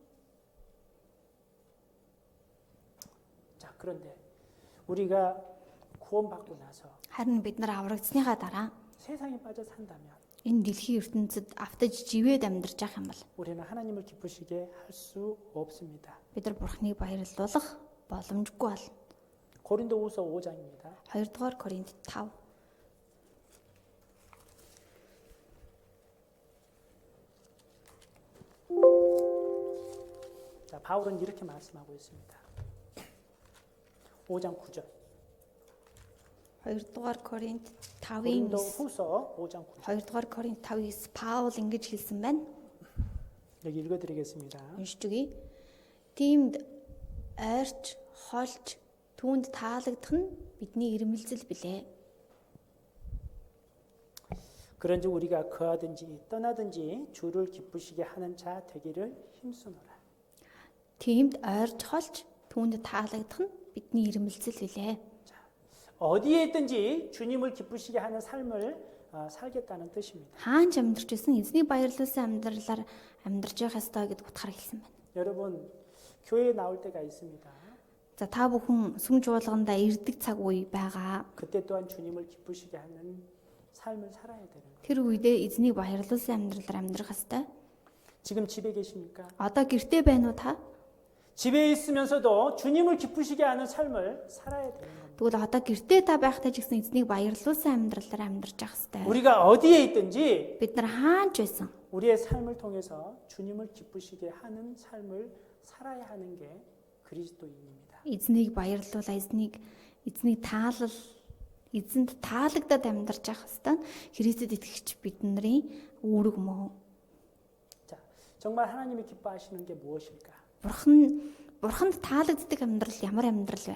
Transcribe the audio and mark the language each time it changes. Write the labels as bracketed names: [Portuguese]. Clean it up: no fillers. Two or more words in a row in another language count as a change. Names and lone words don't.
[Korean] 자, 그런데 우리가 구원받고 나서 [Mongolian] Харин бид нар аврагдсныхаа дараа [Korean] 세상에 빠져 산다면 [Mongolian] энэ дэлхийн ертөнцид автаж живээд амьдарч явах юм бол [Korean] 우리는 하나님을 기쁘시게 할 수 없습니다. [Mongolian] бид нар Бурханыг баярлуулах боломжгүй бол [Korean] 고린도후서 5장입니다. [Mongolian] 2 дугаар Коринт 5 [Korean] 자, 바울은 이렇게 말씀하고 있습니다. 5장 9절. [Mongolian] 2 дугаар Коринт 5-ын [Korean] 고린도후서 5장 9절. [Mongolian] 2 дугаар Коринт 5-9 Паул ингэж хэлсэн байна. [Korean] 여기 읽어드리겠습니다. [Mongolian] Уншиж өгье. Тиймд ойрч, холж, түүнд таалагдах нь бидний ирмэлзэл билээ. [Korean] 그런즉 우리가 거하든지 떠나든지 주를 기쁘시게 하는 자 되기를 힘쓰노라. [Mongolian] Тиймд ойрч, холж, түүнд таалагдах нь бидний ирмэлзэл билээ. [Korean] 어디에 있든지 주님을 기쁘시게 하는 삶을 살겠다는 뜻입니다. [Mongolian] Хаанч амьдарч байсан эзний баярлуулсан амьдралаар амьдарч явах ёстой гэдг утгаар хэлсэн байна. [Korean] 여러분 교회에 나올 때가 있습니다. [Mongolian] За та бүхэн сүм жуулганда ирдэг цаг үе байгаа. [Korean] 그때 또한 주님을 기쁘시게 하는 삶을 살아야 되는 거예요. [Mongolian] Тэр үедээ эзнийг баярлуулсан амьдралаар амьдрах ёстой. [Korean] 지금 집에 계십니까? [Mongolian] Одоо гэртээ байна уу та? [Korean] 집에 있으면서도 주님을 기쁘시게 하는 삶을 살아야 되는 겁니다. [Mongolian] Тэгвэл одоо гэртээ та байхдаа ч гэсэн эзнийг баярлуулсан амьдралаар амьдарч явах ёстой. [Korean] 우리가 어디에 있든지 [Mongolian] Бид нар хаанч байсан [Korean] 우리의 삶을 통해서 주님을 기쁘시게 하는 삶을 살아야 하는 게 그리스도인입니다. [Mongolian] эзнийг баярлуулаа, эзнийг таалал, эзэнд таалагдаад амьдарч явах ёстой нь Христэд итгэгч бидний үүрэг мөн. [Korean] 자, 정말 하나님이 기뻐하시는 게 무엇일까? [Mongolian] Бурханд таалагддаг амьдрал ямар амьдрал вэ?